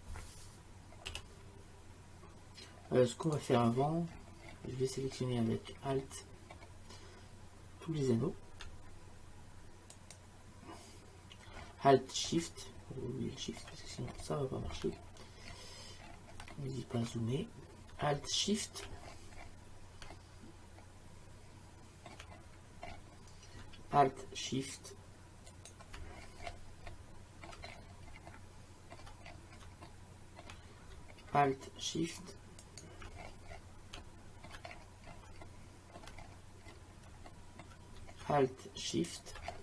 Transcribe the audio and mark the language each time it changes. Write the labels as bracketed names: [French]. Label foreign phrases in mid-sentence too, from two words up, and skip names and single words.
[French] Ce qu'on va faire avant, je vais sélectionner avec Alt tous les anneaux. Alt Shift. Oui, Shift, parce que sinon ça va pas marcher. N'hésitez pas à zoomer. Alt Shift. Alt Shift. Alt, Shift, Alt, Shift,